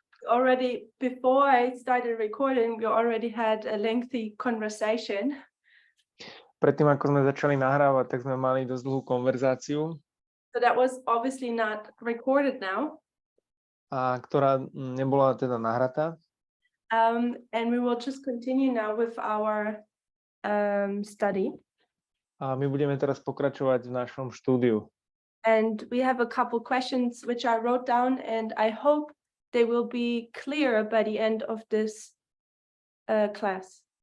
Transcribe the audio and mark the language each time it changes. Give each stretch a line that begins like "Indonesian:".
English: already before I started recording, we already had a lengthy conversation.
Slovak: Predtým, ako sme začali nahrávať, tak sme mali dosť dlhú konverzáciu,
English: So that was obviously not recorded now.
Slovak: a ktorá nebola teda nahratá.
English: And we will just continue now with our study.
Slovak: A my budeme teraz pokračovať v našom štúdiu.
English: And we have a couple questions which I wrote down, and I hope they will be clear by the end of this class.